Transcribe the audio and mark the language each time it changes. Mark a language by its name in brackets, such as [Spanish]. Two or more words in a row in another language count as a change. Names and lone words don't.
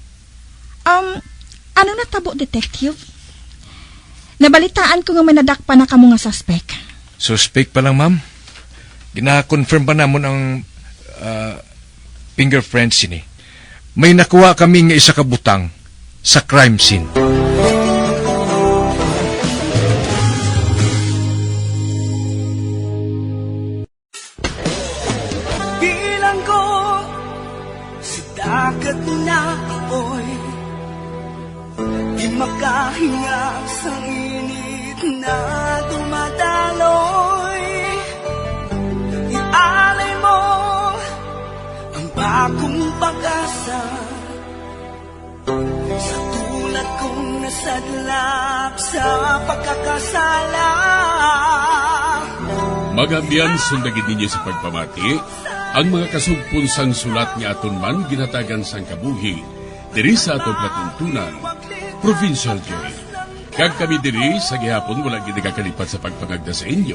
[Hiligaynon] Ano natabo, detective? Nabalitaan ko nga may nadakpa na kamo nga suspect. Suspect pa lang, ma'am. Gina-confirm pa namon ang fingerprints ini. May nakuha kami nga isa ka butang sa crime scene. [Filipino] Bilang ko sa dagat na apoy, di makahinga sa init na dumadaloy. Ialay mo ang bagong pag-asa sa tulad kong nasadlap sa pagkakasala. [Hiligaynon] Magambyan sundagin ninyo sa pagpamati ang mga kasugpon sang sulat nga aton man ginatagan sang kabuhi diri sa atong platuntunan, Provincial Jail. Kag kami diri sa gihapon wala gid nakakalipat sa pagpangagda sa inyo.